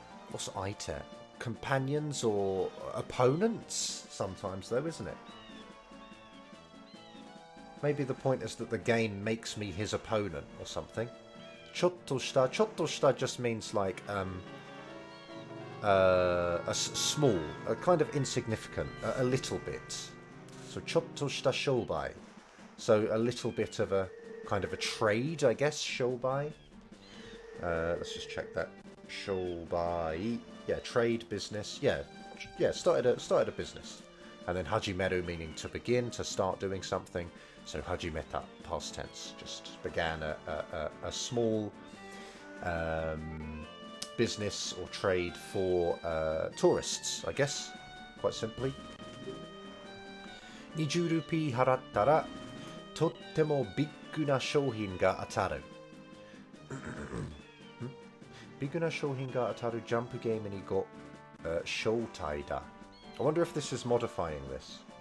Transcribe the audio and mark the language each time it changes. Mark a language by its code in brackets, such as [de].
[en] What's 相手?Companions or opponents sometimes, though, isn't it? Maybe the point is that the game makes me his opponent or something. ちょっとした just means like small, a kind of insignificant, a little bit. [ja] So ちょっとした商売. [en] So a little bit of a kind of a trade, I guess, 商売. Let's just check that. 商売.Yeah, trade, business. Yeah, started a business. And then hajimeru meaning to begin, to start doing something. So hajimeta, past tense, just began a small business or trade for tourists, I guess, quite simply. [ja] 20ルピー払ったらとってもビッグな商品が当たる。ビッグな商品が当たるジャンプゲームにご招待だ。 [en] I wonder if this is modifying this.